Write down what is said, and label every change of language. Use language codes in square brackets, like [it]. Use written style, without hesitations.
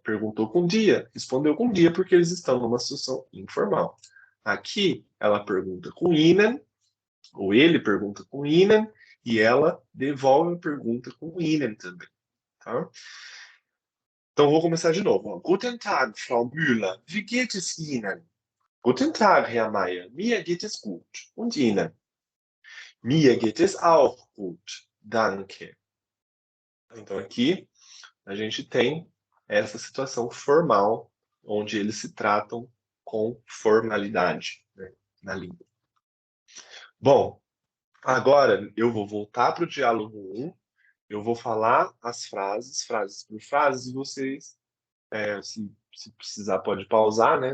[pt] Perguntou com dia, respondeu com dia, porque eles estão numa situação informal. Aqui, ela pergunta com Ihnen, ou ele pergunta com Ihnen, e ela devolve a pergunta com Ihnen também. Tá? Então, vou começar de novo. Ó. [de] Guten Tag, Frau Müller. Wie geht es Ihnen? Guten Tag, Herr Mayer. Mir geht es gut. Und Ihnen? Mir geht es auch gut, danke. [pt] Então aqui a gente tem essa situação formal, onde eles se tratam com formalidade, né, na língua. Bom, agora eu vou voltar para o diálogo 1, eu vou falar as frases, frases por frases, e vocês, se precisar, pode pausar, né?